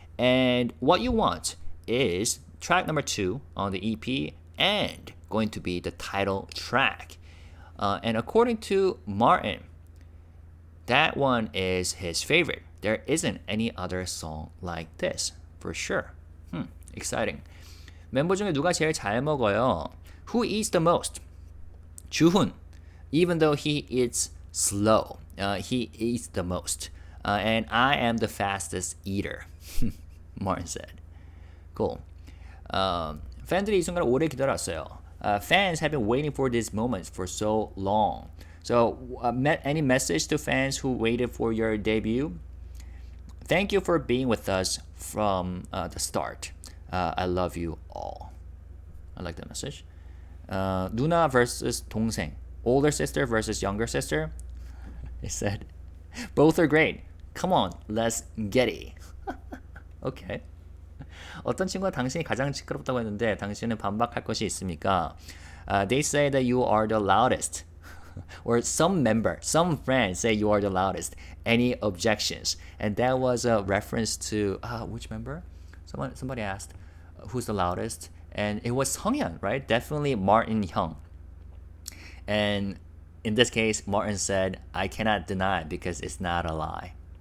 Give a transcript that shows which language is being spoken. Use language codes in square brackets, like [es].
[en] And What You Want is track number 2 on the EP and going to be the title track. And according to Martin, that one is his favorite. There isn't any other song like this, for sure. Exciting. [ko] 멤버 중에 누가 제일 잘 먹어요? [en] Who eats the most? 주훈. Even though he eats slow, he eats the most. And I am the fastest eater. Martin said. Cool. [ko] 팬들이 이 순간을 오래 기다렸어요. [en] Fans have been waiting for this moment for so long. So, any message to fans who waited for your debut? Thank you for being with us from the start. I love you all. I like that message. [ko] 누나 versus 동생. [en] Older sister versus younger sister. They said, both are great. Come on, let's get it. Okay. [ko] 어떤 친구가 당신이 가장 시끄럽다고 했는데 당신은 반박할 것이 있습니까? [en] They say that you are the loudest. Or some friends say you are the loudest. Any objections? And that was a reference to which member? Somebody asked who's the loudest, and it was 성현, right? Definitely Martin Hyung. And in this case, Martin said, I cannot deny it because it's not a lie.